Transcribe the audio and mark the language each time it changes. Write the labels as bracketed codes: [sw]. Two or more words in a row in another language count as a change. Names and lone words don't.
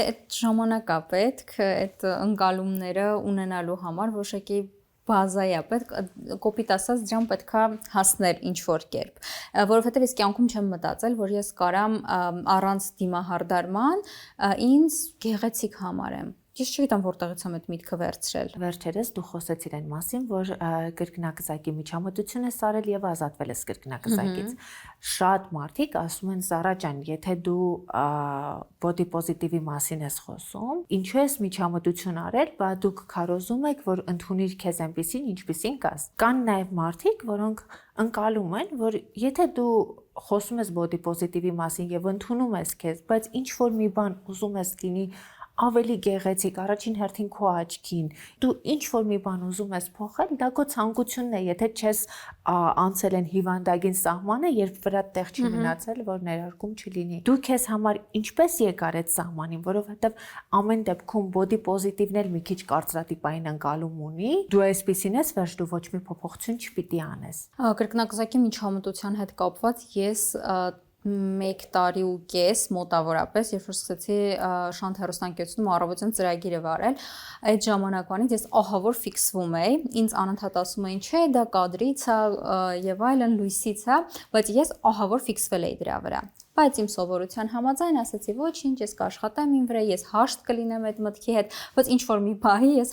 [hy] Դե այդ ժամանակ է պետք այդ ընկալումները ունենալու համար, որոշակի բազայի է պետք, կոպիտ ասած դրան պետքա հասնել ինչ որ կերպ, որովհետև ես կյանքում չեմ մտածել, որ ես կարամ առանց դիմահարդարման ինձ գեղեցիկ համարեմ։ Ես չգիտեմ որտեղից եմ այդ միտքը վերցրել։ Վերջերս դու խոսեցիր այն մասին, որ կրկնակզակի միջամտություն ես արել եւ ազատվել ես կրկնակզակից։ Շատ մարդիկ ասում են Զարա ջան, եթե դու [en] body positive- [hy] ի մասին ես խոսում, ինչու ես միջամտություն արել, բա դուք քարոզում եք, որ ընդունիր քեզ այնպեսին, ինչպեսին կաս։ Կան նաեւ մարդիկ, որոնք ընկալում են, որ եթե դու խոսում ես [en] body positive- [hy] ի մասին եւ ընդունում ես քեզ, բայց ինչ որ մի բան ուզում ես լինի ավելի գեղեցիկ, առաջին հերթին քո աչքին, դու ինչ որ մի բան ուզում ես փոխել, դա քո ցանկությունն է, եթե չես անցել են հիվանդագին սահմանը, երբ վրա տեղ չի մնացել, որ ներարկում չլինի։ Դու քեզ համար ինչպես եկար այդ սահմանին, որովհետև ամեն դեպքում [en] body positive- [hy] ն էլ մի քիչ կարծրատիպային ընկալում ունի, դու այսպեսին ես, վերջ դու ոչ մի փոփոխություն չպիտի անես։ Կրկնակզակի միջամտության հետ կապված ես 1 տարի ու կես մոտավորապես, երբ որ սկսեցի Շանթ հեռուստաընկերությունում առավոտյան ծրագիրը վարել, այդ ժամանակվանից ես ահավոր ֆիքսվում էի, ինձ անընդհատ ասում էին, չէ, դա կադրից է եւ այլն, լույսից է, բայց ես ահավոր ֆիքսվել էի դրա վրա։ Բայց իմ սովորության համաձայն ասացի ոչինչ, ես կաշխատեմ իմ վրա, ես հաշտ կլինեմ այդ մտքի հետ, բայց ինչ որ մի բանի ես